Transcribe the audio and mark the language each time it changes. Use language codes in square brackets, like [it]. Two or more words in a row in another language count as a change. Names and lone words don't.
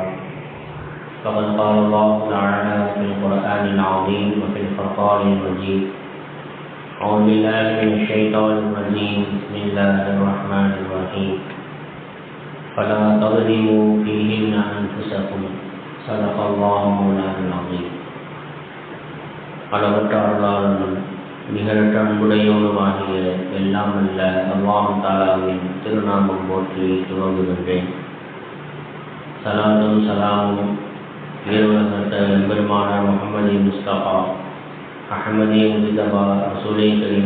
[ar] فقد قال الله تعالى في القرآن العظيم وفي الفرقان المجيد: أعوذ بالله من الشيطان الرجيم، بسم الله الرحمن الرحيم. فلا تظلموا فيهن أنفسكم، صدق الله مولانا العظيم. [ta] அளவற்ற அருளாளனும் நிகரற்ற அன்புடையோனுமாகிய எல்லாம் அல்ல அல்லாஹ் தஆலாவின் திருநாமம் போற்றி துவங்குகின்றேன். சலாத்தும் சலாமும் உயர்வகத்த பெருமானார் முஹம்மது முஸ்தபா அஹ்மதி முஜ்தபா ரசூலே கரீம்